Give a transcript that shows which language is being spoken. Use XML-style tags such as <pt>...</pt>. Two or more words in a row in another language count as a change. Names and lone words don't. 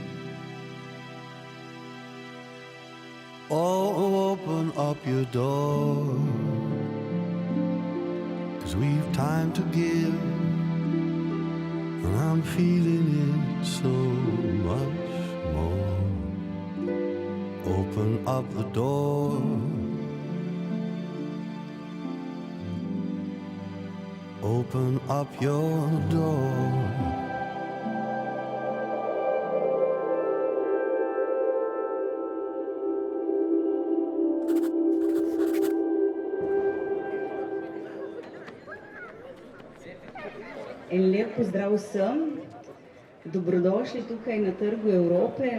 <en>Oh, open up your door, 'cause we've time to give, and I'm feeling it so much more. Open up the door. Open up your door.</en> <sl>En lep pozdrav vsem, dobrodošli tukaj na Trgu Evrope.</sl>